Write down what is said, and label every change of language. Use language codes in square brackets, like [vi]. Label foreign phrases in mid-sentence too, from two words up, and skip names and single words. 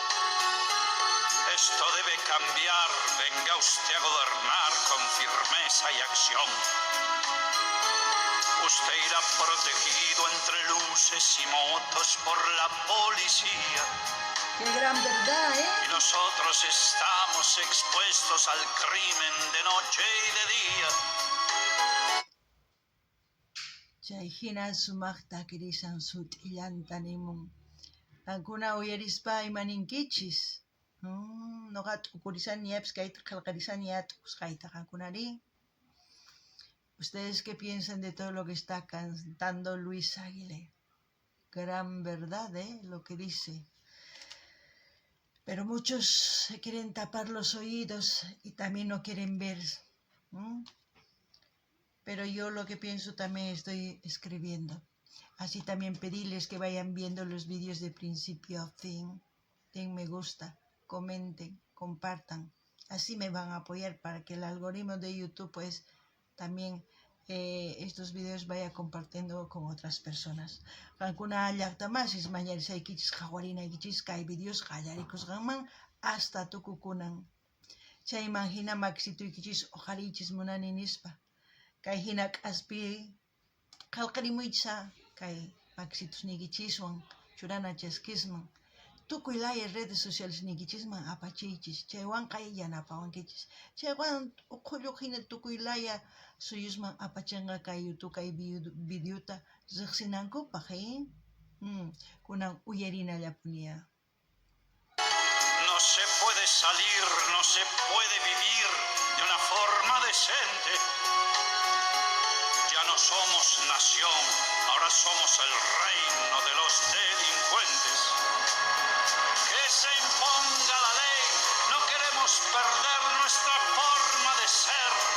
[es] Esto debe cambiar, venga usted a gobernar con firmeza y acción. Usted irá protegido entre luces y motos por la policía. ¡Qué gran verdad, Y nosotros estamos expuestos al crimen de noche y de día. [qu] Chayhina sumaqta kirisan sut'illanta nimun. Kankuna uyarispa imaninkichis. Nuqa t'ukurisaniapis kayta qillqarisaniya t'ukusqayta kankunari. [es] ¿Ustedes qué piensan de todo lo que está cantando Luis Aguilé? Gran verdad, lo que dice. Pero muchos se quieren tapar los oídos y también no quieren ver. Pero yo lo que pienso también estoy escribiendo. Así también pedirles que vayan viendo los vídeos de principio a fin. Den me gusta, comenten, compartan. Así me van a apoyar para que el algoritmo de YouTube pues también estos videos vaya compartiendo con otras personas. [qu] Kankuna llaqtamasis mañarisaykichis qhawarinaykichis kay videos qallarikusqanman hasta tukukunan. Chayman hina maksituykichis oqarichis munani nispa. Kay hina k'aspi qillqarimuychis kay maksitusniykichiswan churana chaskisman. Tukuy laya [es] redes sociales [qu] niykichisman apachiychis. Chaywanqa yanapawankichis. Chaywan uqulluq hina tukuy laya suyusman apachinqa kay YouTube kay videota riqsinankupaq, Kunan uyarina llapunía. [es] No se puede salir, no se puede vivir de una forma decente. Ya no somos nación, ahora somos el reino de los delincuentes. Que se imponga la ley, no queremos perder nuestra forma de ser.